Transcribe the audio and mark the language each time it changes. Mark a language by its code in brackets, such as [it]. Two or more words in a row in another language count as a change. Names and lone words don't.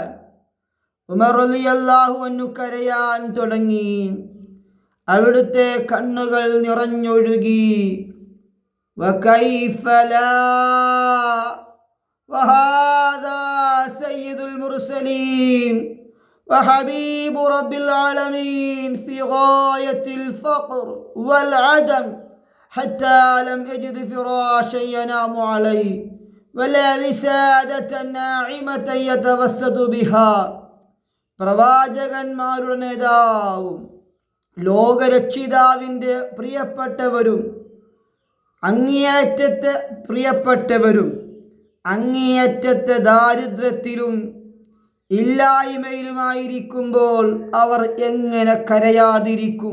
[ml] ഉമർ റളിയല്ലാഹു അൻഹു കരയാൻ തുടങ്ങി, അവിടുത്തെ കണ്ണുകൾ നിറഞ്ഞൊഴുകി. [ar] وكيف لا وهذا سيد المرسلين وحبيب رب العالمين في غاية الفقر والعدم حتى لم يجد فراشا ينام عليه ولا وسادة ناعمة يتوسد بها. [ml] പ്രവാചകന്മാരുടെ നേതാവും ലോകരക്ഷിതാവിൻ്റെ പ്രിയപ്പെട്ടവരും അങ്ങേയറ്റത്തെ പ്രിയപ്പെട്ടവരും അങ്ങേയറ്റത്തെ ദാരിദ്ര്യത്തിലും ഇല്ലായ്മയിലുമായിരിക്കുമ്പോൾ അവർ എങ്ങനെ കരയാതിരിക്കും?